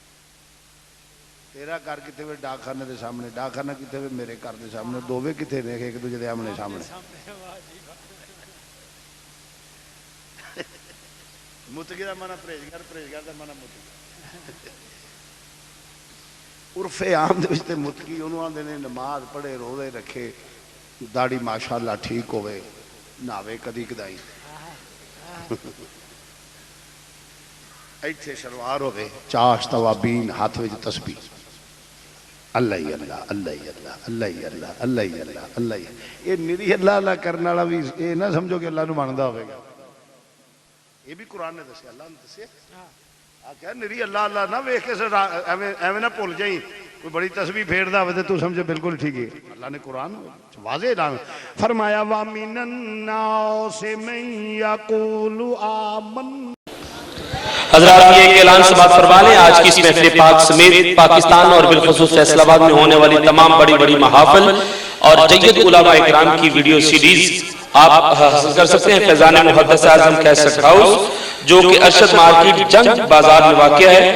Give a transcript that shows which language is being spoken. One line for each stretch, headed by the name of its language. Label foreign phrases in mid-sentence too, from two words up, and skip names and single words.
Punjabi: تیرا گھر کتے ہوئے ڈاک خانے دے سامنے، ڈاک خانہ کتے ہوئے میرے گھر دے سامنے، دووے کتے نے ایک دوجے دے آمنے سامنے۔ متقی دا معنی پرہیزگار، پرہیزگار دا معنی متقی۔ عرف عام دے وچ تے متقی انہوں آندے نے نماز پڑھے روزے رکھے، داڑھی ماشاءاللہ ٹھیک ہوئے، ناوے کدی کدائی، ایتھے شلوار ہوئے، چاش توابین ہاتھ وچ تسبیح، اللہ ہی اللہ اللہ ہی اللہ اللہ ہی اللہ اللہ ہی اللہ اللہ ہی۔ یہ نری اللہ اللہ کرنے والا بھی یہ نہ سمجھو کہ اللہ نو ماندا ہوئے گا، یہ بھی قرآن نے دسیا، اللہ نے دسیا۔ آکھیا نری اللہ اللہ نہ ویکھ کے ایویں نہ بھول جائیں، کوئی بڑی تسبیح پھیردا ہوے تے تو سمجھے بالکل ٹھیک ہے۔ اللہ نے قرآن واضح اعلان فرمایا
Arabic: وَمِنَ النَّاسِ مَن يَقُولُ آمَنَّا۔
Urdu: حضرات یہ ایک اعلان سماعت فرما لیں، آج کی اس محفل پاک سمیت پاکستان اور بالخصوص فیصل آباد میں ہونے والی تمام بڑی بڑی محافل اور جید علماء اکرام کی ویڈیو سیریز آپ حاصل کر سکتے ہیں فیضان محدث اعظم کیسٹ ہاؤس، جو کہ ارشد مارکیٹ جنگ بازار میں واقع ہے۔